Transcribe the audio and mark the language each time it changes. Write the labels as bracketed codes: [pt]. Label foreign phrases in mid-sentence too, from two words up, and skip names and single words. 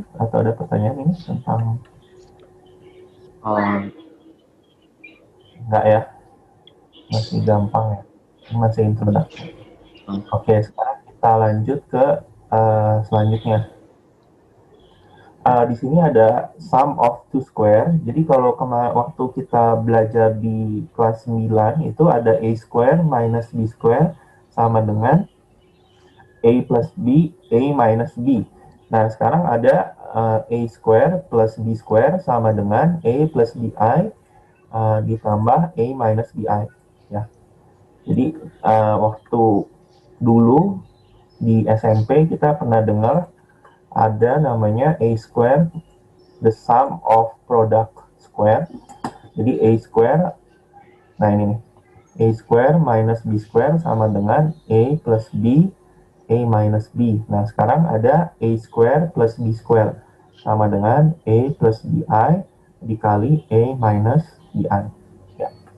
[id] Atau ada pertanyaan ini tentang? Enggak ya? Masih gampang ya? Masih introduction. Oke, sekarang kita lanjut ke selanjutnya. Di sini ada [en] sum of two square. [id] Jadi kalau waktu kita belajar di kelas 9 itu ada [en] a square minus b square [id] sama dengan [en] a plus b, a minus b. [id] Nah, sekarang ada [en] a square plus b square [id] sama dengan [en] a plus bi [id] ditambah [en] a minus bi. [id] Ya. Jadi waktu dulu di SMP kita pernah dengar ada namanya [en] a square, the sum of product square. [id] Jadi a square, nah ini nih, [en] a square minus b square [id] sama dengan [en] a plus b, a minus b. [id] Nah sekarang ada [en] a square plus b square [id] sama dengan [en] a plus bi [id] dikali [en] a minus bi. [id] Ya.